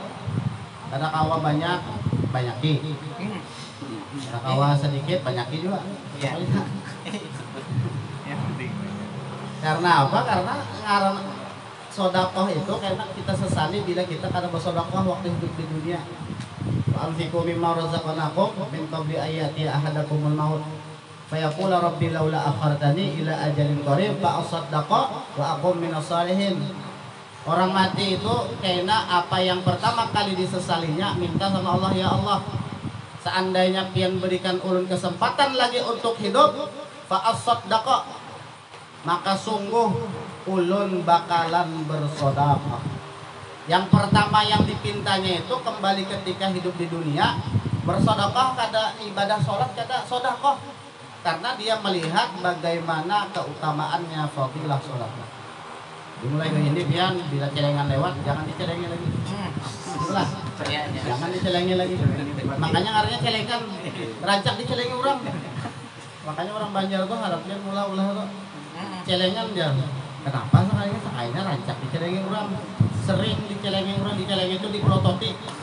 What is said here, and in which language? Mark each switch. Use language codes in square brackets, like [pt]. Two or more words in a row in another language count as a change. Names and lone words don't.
[bjn] Ada kawa banyaki. Ada kawa sedikit banyaki juga. [id] Iya. Yang penting. Karena apa? [bjn] Karena sodakoh itu karena kita sesali bila kita kada bersodakoh waktu hidup di dunia. [ar] وأنفقوا مما رزقناكم من قبل أن يأتي أحدكم الموت فيقول رب لولا أخرتني إلى أجل قريب فأصدق وأكن من الصالحين. [bjn] Orang mati itu kena apa yang pertama kali disesalinya, minta sama Allah, ya Allah, seandainya pian berikan ulun kesempatan lagi untuk hidup, [ar] فأصدق, [bjn] maka sungguh ulun bakalan bersedekah. Yang pertama yang dipintanya itu kembali ketika hidup di dunia, bersedekah kada ibadah sholat, kada sedekah. [id] Karena dia melihat bagaimana keutamaannya fadilah sholat. [bjn] Dimulai ke ini pian, bila celengan lewat jangan dicelengi lagi. [id] Itulah. Jangan dicelengi lagi. [bjn] Makanya artinya celengan rancak dicelengi orang. Makanya orang Banjar tuh harapnya ulah-ulah tuh celengan dia. Kenapa sekalinya rancak dicelengi orang. Sering dicelengi orang, dicelengi itu diprototik.